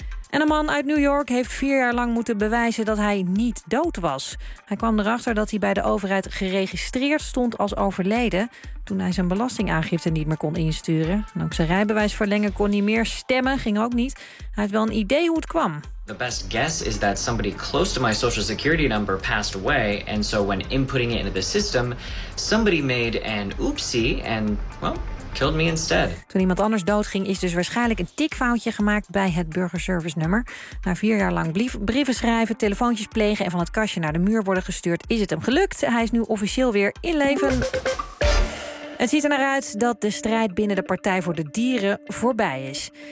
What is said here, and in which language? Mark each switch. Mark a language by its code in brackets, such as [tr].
[nl] En een man uit New York heeft 4 jaar lang moeten bewijzen dat hij niet dood was. Hij kwam erachter dat hij bij de overheid geregistreerd stond als overleden toen hij zijn belastingaangifte niet meer kon insturen. Ook zijn rijbewijs verlengen kon niet meer, stemmen ging ook niet. Hij had wel een idee hoe het kwam. [en] The best guess is that somebody close to my social security number passed away, and so when inputting it into the system, somebody made an oopsie and, well, killed me instead. [nl] Toen iemand anders doodging, is dus waarschijnlijk een tikfoutje gemaakt bij het burgerservice nummer. Na 4 jaar lang brieven schrijven, telefoontjes plegen en van het kastje naar de muur worden gestuurd, is het hem gelukt. Hij is nu officieel weer in leven. Het ziet er naar uit dat de strijd binnen de Partij voor de Dieren voorbij is.